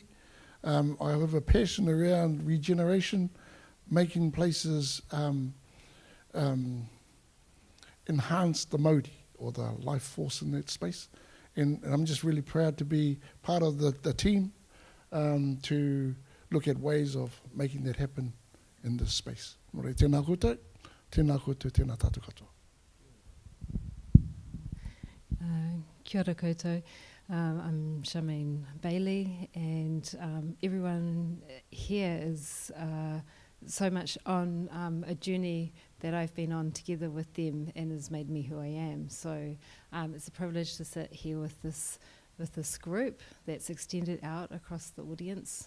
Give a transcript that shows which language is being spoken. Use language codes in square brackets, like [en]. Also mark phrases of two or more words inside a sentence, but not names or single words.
[en] I have a passion around regeneration, making places enhance the mauri or the life force in that space. And I'm just really proud to be part of the team to look at ways of making that happen in this space. [mi] Tēnā koutou, tēnā tātou katoa. Kia ora koutou. [en] I'm Charmaine Bailey, and everyone here is so much on a journey that I've been on together with them and has made me who I am. So it's a privilege to sit here with this group that's extended out across the audience.